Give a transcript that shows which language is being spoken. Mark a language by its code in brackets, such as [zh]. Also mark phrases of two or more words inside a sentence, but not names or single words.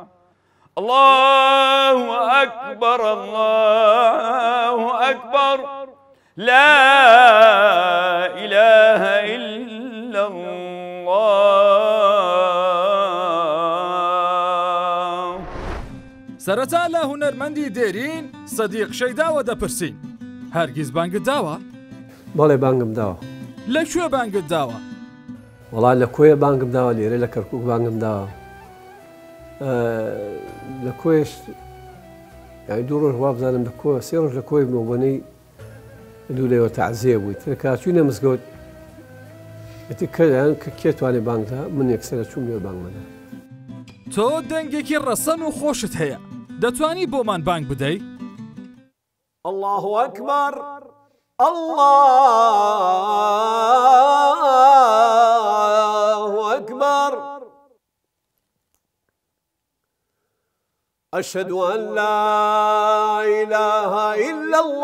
[ar] الله أكبر الله أكبر لا إله إلا الله [ckb] سەرەتا لە هونەرمەندی دێرین سەدیق شەیداوە دەپرسین هەرگیز بانگت داوە؟ بەڵێ بانگم داوە. لەکوێ بانگت داوە؟ وەڵا لە کۆیە بانگم داوە، لێرە لە کەرکووک بانگم داوە. لە کۆیش یعنی دوو ڕۆژ وا بزانم لە کۆ سێ ڕۆژ لە کۆی بنەوەی دوو لێوە تەعزیە بوویت. کاتچوونە مزگەوت کە کێ توانێ بانگدا من یەکسەرە چووم لێ بانگمەدا. تۆ دەنگێکی ڕەسەن و خۆشت هەیە دەتوانی بۆمان بانگ بدەی؟ [ar] الله أكبر الله أكبر أشهد أن لا إله إلا